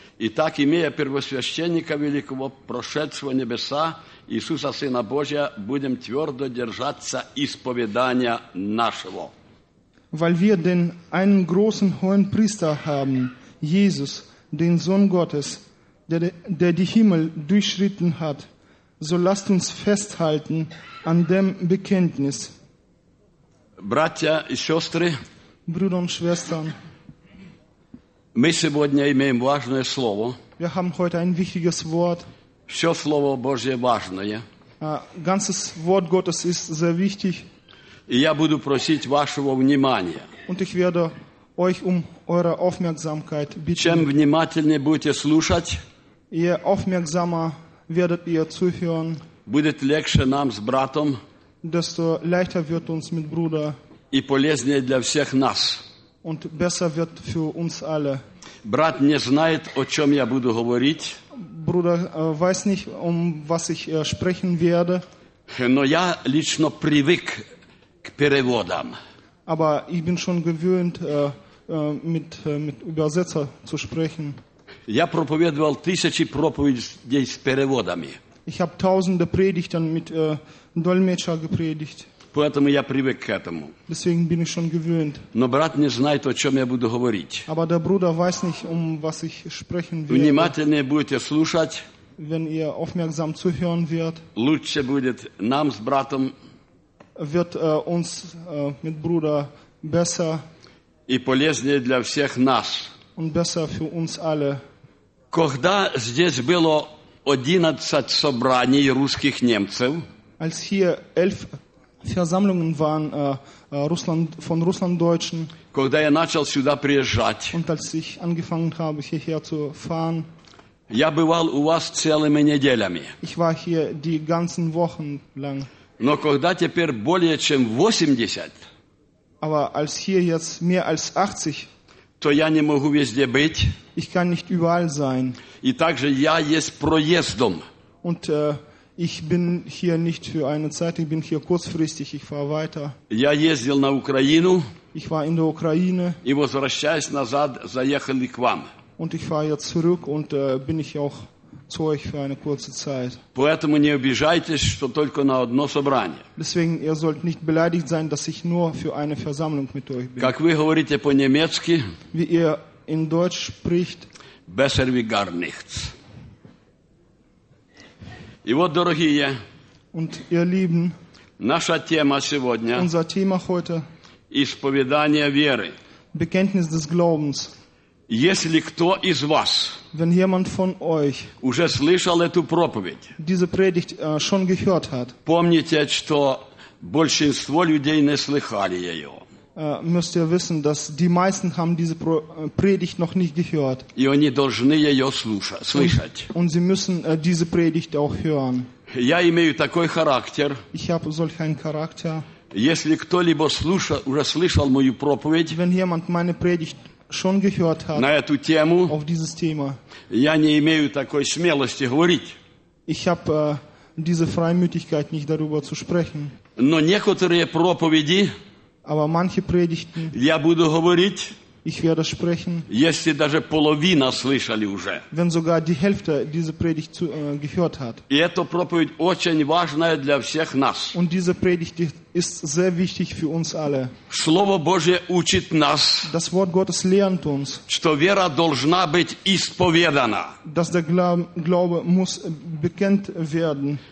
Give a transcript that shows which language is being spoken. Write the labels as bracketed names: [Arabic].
[Russian] Итак, имея первосвященника великого, прошедшего небеса, Иисуса, Сына Божия, будем твердо держаться исповедания нашего. [German] Weil wir denn einen großen hohen Priester haben, Jesus, den Sohn Gottes, der die Himmel durchschritten hat, so lasst uns festhalten an dem Bekenntnis. [Russian] Братья и сестры, [German] Brüder und Schwestern, [Russian] мы сегодня имеем важное слово. [German] Wir haben heute ein wichtiges Wort. [Russian] Все слово Божье важное. [German] Ganzes Wort Gottes ist sehr wichtig. [Russian] И я буду просить вашего внимания. [German] Und ich werde euch eure Aufmerksamkeit bitten. [Russian] Чем внимательнее будете слушать, [German] je aufmerksamer werdet ihr zuhören, [Russian] будет легче нам с братом, [German] desto leichter wird uns mit Bruder, [Russian] и полезнее для всех нас. [German] Und besser wird für uns alle. [Russian] Брат не знает, о чем я буду говорить. [German] Bruder weiß nicht, was ich sprechen werde. [Russian] Но я лично привык к переводам. [German] Aber ich bin schon gewöhnt, mit Übersetzer zu sprechen. [Russian] Я проповедовал тысячи проповедей с переводами. [German] Ich habe tausende Predigten mit Dolmetscher gepredigt. [Russian] Поэтому я привык к этому. [German] Deswegen bin ich schon gewöhnt. [Russian] Но брат не знает, о чем я буду говорить. [German] Aber der Bruder weiß nicht, was ich sprechen werde. [Russian] Внимательнее будете слушать. [German] wenn ihr aufmerksam zuhören wird, [Russian] лучше будет нам с братом, [German] wird uns mit Bruder besser [Russian] и полезнее для всех нас. [German] Und besser für uns alle. [Russian] Когда здесь было 11 собраний русских немцев, [German] als hier 11 Versammlungen waren Russland, von Russlanddeutschen, [Russian] когда я начал сюда приезжать, [German] und als ich angefangen habe, hierher zu fahren, [Russian] я бывал у вас целыми неделями. [German] Ich war hier die ganzen Wochen lang. [Russian] Но когда теперь более чем 80, [German] aber als hier jetzt mehr als 80, [Russian] то я не могу везде быть. [German] Ich kann nicht überall sein. [Russian] И также я есть проездом. [German] Und ich bin hier nicht für eine Zeit, ich bin hier kurzfristig, ich fahre weiter. [Russian] Я ездил на Украину. [German] Ich war in der Ukraine. [Russian] И возвращаясь назад, заехали к вам. [German] Und ich fahre jetzt zurück und bin ich auch zu euch für eine kurze Zeit. [Russian] Поэтому не обижайтесь, что только на одно собрание. [German] Deswegen, ihr sollt nicht beleidigt sein, dass ich nur für eine Versammlung mit euch bin. [Russian] Как вы говорите по-немецки, [German] wie ihr in Deutsch spricht, besser wie gar nichts. [Russian] И вот, дорогие, [German] und ihr Lieben, [Russian] наша тема сегодня, [German] unser Thema heute, [Russian] исповедание веры, [German] Bekenntnis des Glaubens. [Russian] Если кто из вас, [German] wenn jemand von euch, [Russian] уже слышал эту проповедь, [German] diese Predigt schon gehört hat, [Russian] помните, что большинство людей не слыхали ее. [German] Müsst ihr wissen, dass die meisten haben diese Predigt noch nicht gehört. [Russian] И они должны ее слышать. [German] Und sie müssen diese Predigt auch hören. [Russian] Я имею такой характер. [German] Ich habe solch einen Charakter. [Russian] Если кто-либо уже слышал мою проповедь, [German] wenn jemand meine Predigt schon gehört hat, [Russian] на эту тему, [German] auf dieses Thema, [Russian] я не имею такой смелости говорить. [German] Ich habe diese Freimütigkeit, nicht darüber zu sprechen. [Russian] Но некоторые проповеди, [German] aber manche Predigten, [Russian] я буду говорить, [German] ich werde sprechen, [Russian] если даже половина слышали уже, [German] wenn sogar die Hälfte diese Predigt zu, gehört hat. [Russian] И эта проповедь очень важная для всех нас. [German] Und diese Predigt ist sehr wichtig für uns alle. [Russian] Слово Божье учит нас, [German] das Wort Gottes lehrt uns, [Russian] что вера должна быть исповедана, [German] dass der Glaube muss bekannt werden.